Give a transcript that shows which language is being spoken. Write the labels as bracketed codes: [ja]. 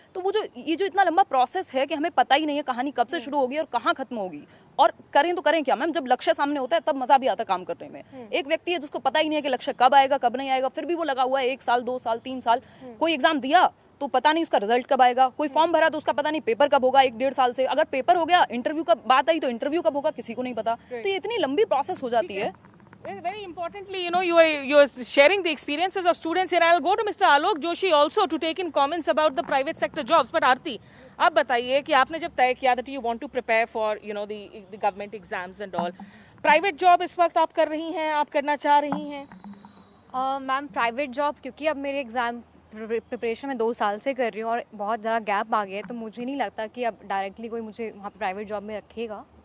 [hi] तो वो जो ये जो इतना लंबा प्रोसेस है कि हमें पता ही नहीं है कहानी कब से शुरू होगी और कहाँ खत्म होगी, और करें तो करें क्या मैम, जब लक्ष्य सामने होता है तब मजा भी आता है काम करने में। एक व्यक्ति है जिसको पता ही नहीं है कि लक्ष्य कब आएगा कब नहीं आएगा, फिर भी वो लगा हुआ है 1 साल 2 साल 3 साल। कोई एग्जाम दिया तो पता नहीं उसका रिजल्ट कब आएगा, कोई फॉर्म भरा तो उसका पता नहीं पेपर कब होगा 1-1.5 साल से, अगर पेपर हो गया इंटरव्यू का बात आई तो इंटरव्यू कब होगा किसी को नहीं पता। तो ये इतनी लंबी प्रोसेस हो जाती है। [en] Very importantly, you are sharing the experiences of students here. I'll go to Mr. Alok Joshi also to take in comments about the private sector jobs. [hi] But Aarti, आप बताइए कि आपने जब तय किया [en] that you want to prepare for the government exams and all, [hi] private job इस वक्त आप कर रही हैं, आप करना चाह रही हैं? मैम प्राइवेट जॉब क्योंकि अब मेरे एग्ज़ाम प्रिपरेशन में 2 साल से कर रही हूँ और बहुत ज़्यादा गैप आ गया है, तो मुझे नहीं लगता कि अब डायरेक्टली कोई मुझे वहाँ पर प्राइवेट जॉब में रखेगा।